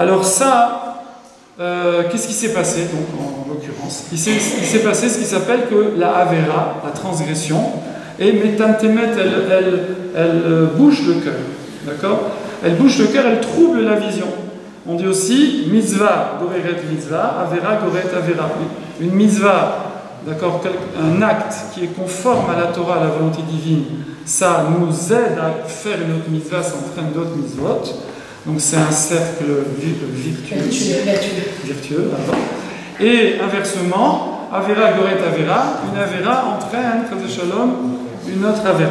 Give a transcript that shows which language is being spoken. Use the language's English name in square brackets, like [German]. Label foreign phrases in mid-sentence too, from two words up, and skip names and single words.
[French] Alors ça, qu'est-ce qui s'est passé donc en l'occurrence? Il s'est passé ce qui s'appelle que la Avera, la transgression, et Metantemet, elle bouge le cœur, d'accord? Elle bouge le cœur, elle trouble la vision. On dit aussi [Hebrew] מצווה גוררת מצווה עבירה גוררת עבירה. [French] Une mitzvah, d'accord, un acte qui est conforme à la Torah, à la volonté divine, ça nous aide à faire une autre mitzvah, ça entraîne d'autres mitzvot. Donc c'est un cercle vertueux. Et inversement, [Hebrew] עבירה גוררת עבירה, [French] une avera entraîne, [Hebrew] חס ושלום, [French] une autre avera.